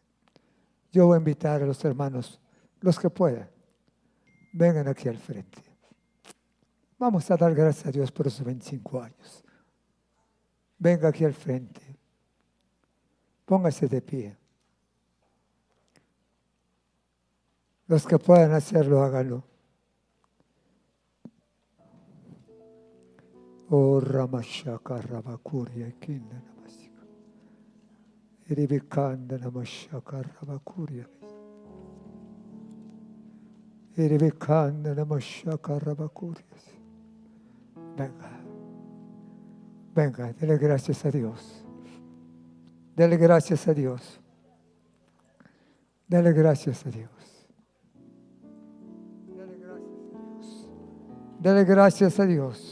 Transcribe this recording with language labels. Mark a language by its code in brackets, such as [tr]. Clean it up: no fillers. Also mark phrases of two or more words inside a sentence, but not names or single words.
[es] Yo voy a invitar a los hermanos, los que puedan, vengan aquí al frente. Vamos a dar gracias a Dios por esos 25 años. Venga aquí al frente. Póngase de pie. Los que puedan hacerlo, háganlo. Oh, Ramashaka Rabakuria Kinda Namasika. Iribikanda Namashaka Rabakuria. Iribikanda Namashaka Rabakuria. Venga. Venga, dele gracias a Dios. Dele gracias a Dios. Dele gracias a Dios. Dele gracias a Dios. Dele gracias a Dios.